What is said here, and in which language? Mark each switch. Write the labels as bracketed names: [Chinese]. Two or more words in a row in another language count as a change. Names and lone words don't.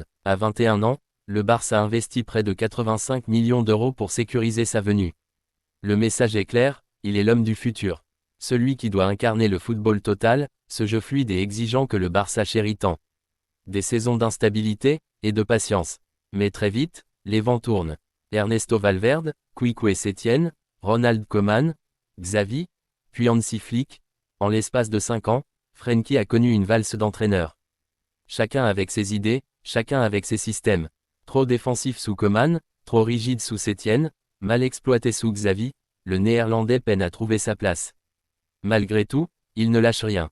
[French] À 21 ans, le Barça investit près de 85 millions d'euros pour sécuriser sa venue. Le message est clair, il est l'homme du futur. Celui qui doit incarner le football total, ce jeu fluide et exigeant que le Barça chérit tant. Des saisons d'instabilité, et de patience. Mais très vite, les vents tournent. Ernesto Valverde, Quique Setién, Ronald Koeman, Xavi, puis Hansi Flick. En l'espace de 5 ans, Frenkie a connu une valse d'entraîneurs. Chacun avec ses idées, chacun avec ses systèmes. Trop défensif sous Koeman, trop rigide sous Setién, mal exploité sous Xavi, le néerlandais peine à trouver sa place. Malgré tout, il ne lâche rien.